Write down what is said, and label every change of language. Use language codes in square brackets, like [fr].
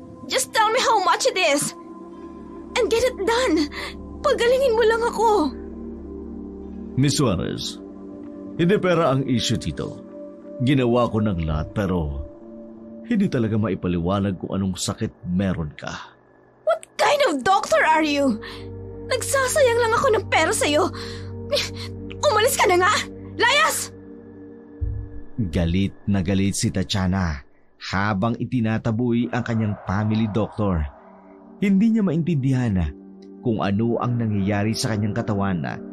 [en] Just tell me how much it is. And get it done. [tl] Pagalingin mo lang ako. Miss Suarez, hindi pera ang issue dito. Ginawa ko ng lahat pero hindi talaga maipaliwanag kung anong sakit meron ka. [en] What kind of doctor are you? [tl] Nagsasayang lang ako ng pera sa'yo. Umalis ka na nga! Layas! Galit na galit si Tatiana habang itinataboy ang kanyang family doctor. Hindi niya maintindihan kung ano ang nangyayari sa kanyang katawan.